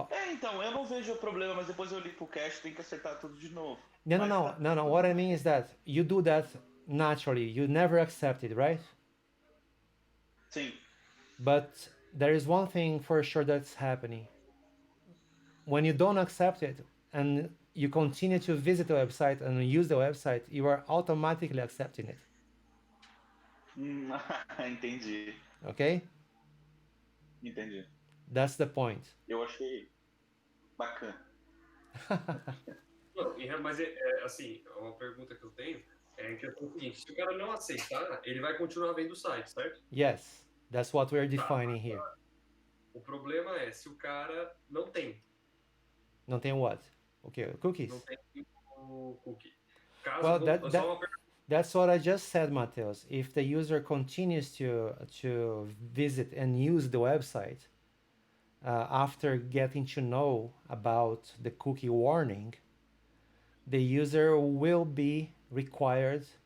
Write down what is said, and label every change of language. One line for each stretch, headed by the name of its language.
Portuguese: Então, eu não vejo o problema, mas depois eu limpo o cache, tem que acertar tudo de novo.
English: No. What I mean is that you do that naturally. You never accept it, right?
Portuguese: Sim.
English: But there is one thing for sure that's happening. When you don't accept it and you continue to visit the website and use the website, you are automatically accepting it.
Portuguese: Entendi.
English: Okay?
Portuguese: Entendi.
English: That's the point.
Portuguese: Eu achei bacana. Não, mas assim, uma pergunta que eu tenho é que é o seguinte, se o cara não aceitar, ele vai continuar vendo o site, certo?
English: Yes, that's what we're defining here.
Portuguese: O problema é se o cara não tem. Não tem
English: what? Okay, cookies.
Portuguese: Não tem o cookie.
English: Well, that's what I just said, Mateus. If the user continues to visit and use the website after getting to know about the cookie warning, the user will be required.